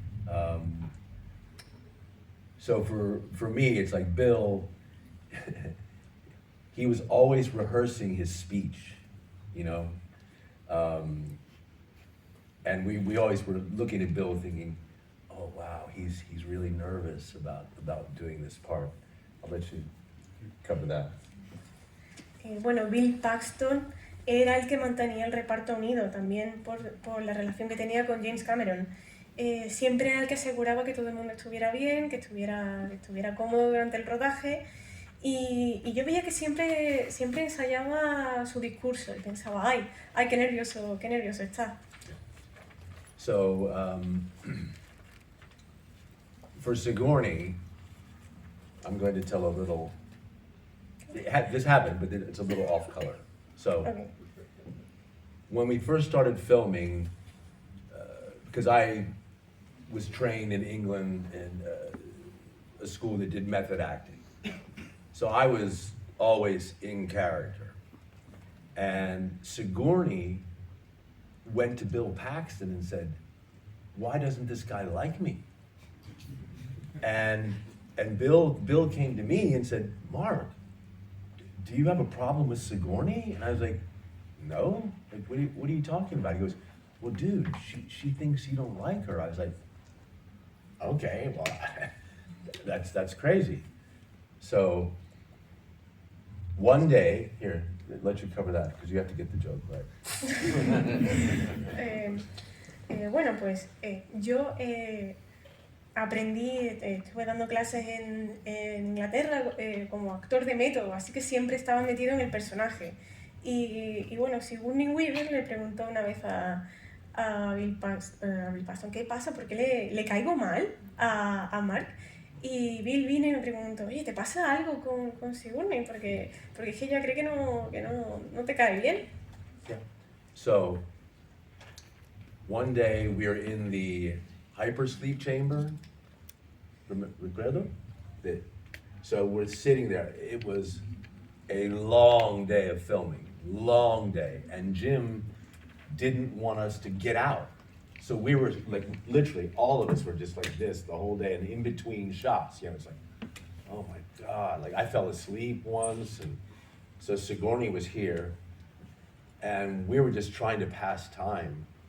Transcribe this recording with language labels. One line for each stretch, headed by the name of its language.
English: Um, so for me, it's like Bill, he was always rehearsing his speech, you know? And we always were looking at Bill thinking, oh wow, he's really nervous about doing this part. I'll let you cover that.
Spanish: Bueno, Bill Paxton era el que mantenía el reparto unido, también por la relación que tenía con James Cameron. Siempre era el que aseguraba que todo el mundo estuviera bien, que estuviera cómodo durante el rodaje. Y yo veía que siempre ensayaba su discurso y pensaba, ay, qué nervioso está.
English: So, for Sigourney, I'm going to tell a little, this happened, but it's a little off color. So, Okay. when we first started filming, because I was trained in England in a school that did method acting. So I was always in character. And Sigourney went to Bill Paxton and said, why doesn't this guy like me? And Bill came to me and said, Mark, do you have a problem with Sigourney? And I was like, no, like, what are you talking about? He goes, well, dude, she thinks you don't like her. I was like, okay, well, that's crazy. So one day, here, let you cover that, because you have to get the joke right.
Spanish: Bueno, pues yo aprendí, estuve dando clases en Inglaterra como actor de método, así que siempre estaba metido en el personaje. Y bueno, Sigourney Weaver le preguntó una vez a Bill Paxton, ¿qué pasa? ¿Por qué le caigo mal a Mark? Y Bill vino y me preguntó, oye, ¿te pasa algo con Sigourney? Porque es que ella cree que no te cae bien.
English: Yeah. So, one day we are in the hypersleep chamber.
Spanish: Recuerdo?
English: So we're sitting there. It was a long day of filming, long day. And Jim didn't want us to get out. So we were like, literally, all of us were just like this the whole day, and in between shots, you know, it's like, oh my God, like I fell asleep once, and so Sigourney was here, and we were just trying to pass time.